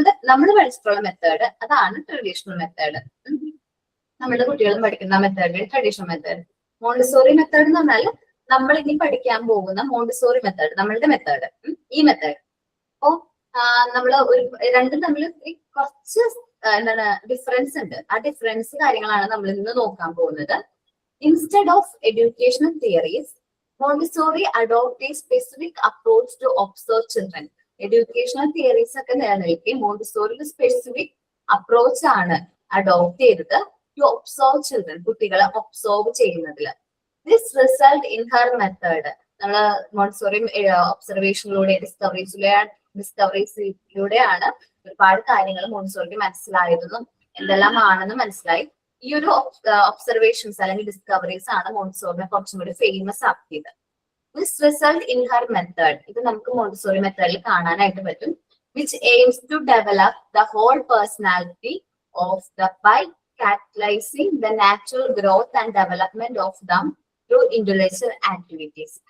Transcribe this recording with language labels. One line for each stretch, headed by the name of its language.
Malayalam: നമ്മൾ പഠിച്ചിട്ടുള്ള മെത്തേഡ് അതാണ് ട്രഡീഷണൽ മെത്തേഡ്. നമ്മുടെ കുട്ടികളും പഠിക്കുന്ന method traditional method. Montessori method എന്ന് പറഞ്ഞാൽ നമ്മൾ ഇനി പഠിക്കാൻ പോകുന്ന മോണ്ടിസോറി മെത്തേഡ്, നമ്മളുടെ മെത്തേഡ്, ഈ മെത്തേഡ്. അപ്പോ നമ്മള് രണ്ടും തമ്മിൽ കുറച്ച് എന്താണ് ഡിഫറൻസ് ഉണ്ട്. ആ ഡിഫറൻസ് കാര്യങ്ങളാണ് നമ്മൾ ഇന്ന് നോക്കാൻ പോകുന്നത്.
English: Instead of educational theories, Montessori adopt a specific approach to observe children.
Malayalam: Educational theories ഒക്കെ നിലനിൽക്കെ മോണ്ടിസോറി സ്പെസിഫിക് അപ്രോച്ച് ആണ് അഡോപ്റ്റ് ചെയ്തത്
English: to observe children,
Malayalam: കുട്ടികളെ ഒബ്സർവ് ചെയ്യുന്നതിൽ.
English: This result in her method.
Malayalam: നമ്മള് മോണ്ടിസോറി ഒബ്സർവേഷനിലൂടെ ഡിസ്കവറീസിലൂടെയാണ് ഒരുപാട് കാര്യങ്ങൾ മോണ്ടിസോറിക്ക് മനസ്സിലായതെന്നും എന്തെല്ലാം ആണെന്ന് മനസ്സിലായി. ഈ ഒരു ഒബ്സർവേഷൻസ് അല്ലെങ്കിൽ ഡിസ്കവറീസ് ആണ് മോണ്ടിസോറിനെ കുറച്ചും കൂടി ഫേമസ് ആക്കിയത്.
English: this result in her method,
Malayalam: ഇത് നമുക്ക് മോണ്ടിസോറി മെത്തേഡിൽ കാണാനായിട്ട് പറ്റും.
English: Which aims to develop the whole personality of the by catalyzing the natural growth and development of them through intellectual activities.